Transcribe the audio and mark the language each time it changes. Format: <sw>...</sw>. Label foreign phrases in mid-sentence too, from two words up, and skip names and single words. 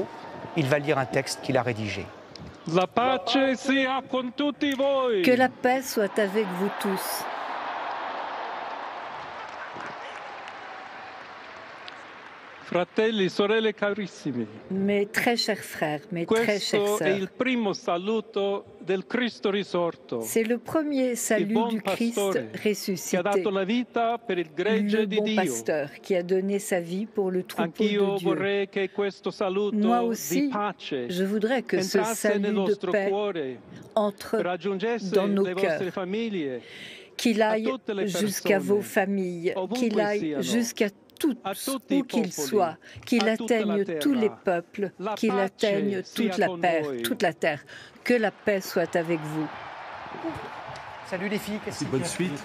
<fr>Il va lire un texte qu'il a rédigé. Que la paix soit avec vous tous.</fr> <it>Fratelli, sorelle carissimi.</it> <fr>Mes très chers frères, mes très chères</fr> <it>Questo è</it> <fr>sœurs,</fr> <it>il primo saluto del Cristo risorto,</it> <fr>c'est le premier salut</fr> <it>buon</it> <fr>du Christ</fr> <it>pastore, che ha</it> <fr>ressuscité,</fr> <it>dato la vita per il gregge</it> <fr>le</fr> <it>di</it> <fr>bon</fr> <it>Dio.</it> <fr>pasteur qui a donné sa vie pour le troupeau</fr> <it>Anch'io</it> <fr>de Dieu.</fr> <it>vorrei che questo saluto</it> <fr>Moi</fr> <it>di</it> <fr>aussi,</fr> <it>pace</it> <fr>je voudrais que ce</fr> <it>entrasse nel</it> <fr>salut de</fr> <it>nostro</it> <fr>paix</fr> <it>cuore,</it> <fr>entre</fr> <it>raggiungesse</it> <fr>dans nos</fr> <it>le vostre</it> <fr>cœurs,</fr> <it>famiglie,</it> <fr>qu'il aille</fr> <it>tutte le</it> <fr>jusqu'à</fr> <it>persone,</it> <fr>vos familles,</fr> <it>ovunque</it> <fr>qu'il aille</fr> <it>siano,</it> <fr>jusqu'à tous,</fr> <it>a tutti i</it> <fr>où qu'il</fr> <it>popoli,</it> <fr>soit, qu'il</fr> <it>a tutta la</it> <fr>atteigne</fr> <it>terra.</it> <fr>tous les peuples,</fr> <it>La</it> <fr>qu'il</fr> <it>pace</it> <fr>atteigne</fr> <it>sia</it> <fr>toute la</fr> <it>con</it> <fr>paix,</fr> <it>voi.</it> <fr>toute la terre. Que la paix soit avec vous. Salut les filles, qu'est-ce Bonne suite.</fr>